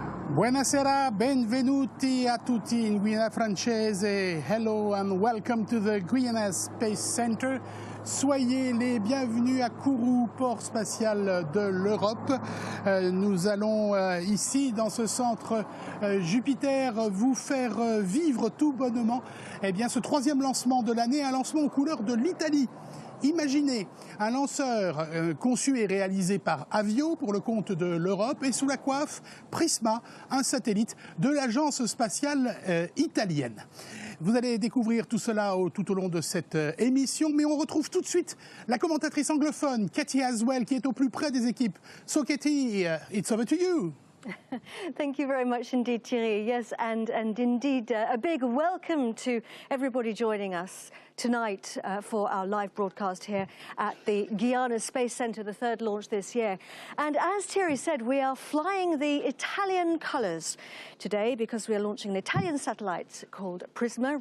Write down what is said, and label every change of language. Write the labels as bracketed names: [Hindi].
[Italian] Buonasera, benvenuti a tutti in Guiana francese. [English] Hello and welcome to the Guiana Space Center. [French] Soyez les bienvenus à Kourou, port spatial de l'Europe. Nous allons ici, dans ce centre Jupiter, vous faire vivre tout bonnement ce troisième lancement de l'année, un lancement aux couleurs de l'Italie. Imaginez un lanceur conçu et réalisé par Avio pour le compte de l'Europe et sous la coiffe PRISMA, un satellite de l'agence spatiale italienne. Vous allez découvrir tout cela tout au long de cette émission, mais on retrouve tout de suite la commentatrice anglophone, Katie Aswell, qui est au plus près des équipes. [English] So Katie, it's over to you. Thank you very much indeed, Thierry. Yes, and indeed a big welcome to everybody joining us tonight for our live broadcast here at the Guiana Space Center, the third launch this year. And as Thierry said, we are flying the Italian colours today because we are launching an Italian satellite called PRISMA.